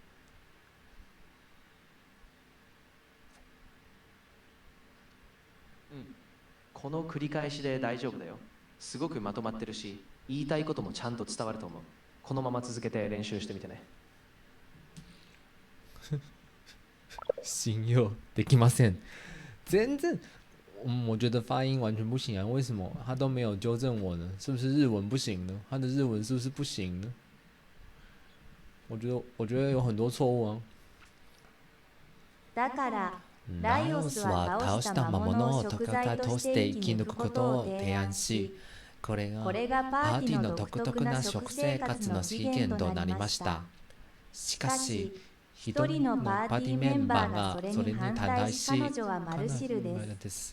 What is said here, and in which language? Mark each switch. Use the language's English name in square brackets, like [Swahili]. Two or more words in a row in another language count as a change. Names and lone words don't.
[Japanese] この繰り返しで大丈夫だよ。すごくまとまってるし、言いたいこともちゃんと伝わると思う。このまま続けて練習してみてね。信用できません。 [Chinese] 全然，我觉得发音完全不行啊！为什么他都没有纠正我呢？是不是日文不行呢？他的日文是不是不行呢？我觉得有很多错误啊。 [Japanese] だからライオスは倒した魔物を食材として生き抜くことを提案し、これがパーティーの独特な食生活の起源となりました。しかし一人のパーティーメンバーがそれに反対し、彼女はマルシルです。